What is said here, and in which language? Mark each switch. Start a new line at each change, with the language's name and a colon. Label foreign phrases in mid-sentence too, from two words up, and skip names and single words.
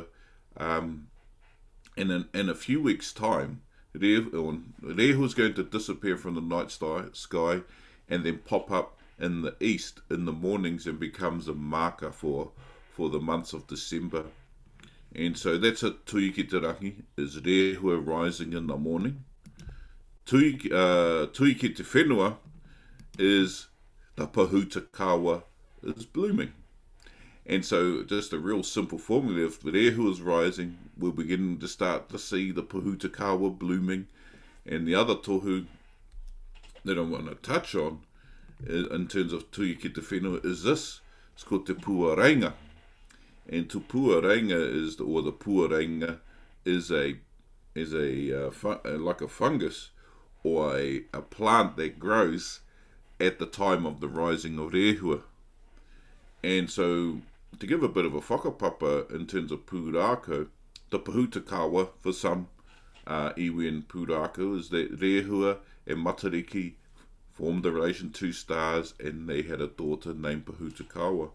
English: And in a few weeks' time, Rehua is going to disappear from the night sky, and then pop up in the east in the mornings and becomes a marker for the months of December. And so that's a
Māori: tuia ki te rangi,
English: is Rehua rising in the morning.
Māori: Tuia ki te whenua
English: is the Pahutakawa is blooming. And so just a real simple formula, if the Rehua is rising, we're beginning to start to see the Pahutakawa blooming. And the other tohu that I want to touch on in terms of
Māori: tuia ki te whenua
English: is this. It's called
Māori: te puarenga.
English: And to puarenga is, or the puarenga is like a fungus or a plant that grows at the time of the rising of rehua. And so, to give a bit of a whakapapa in terms of pūrākau, the pahutakawa for some iwi and pūrākau is that rehua and Matariki formed a relation, two stars, and they had a daughter named Pahutakawa.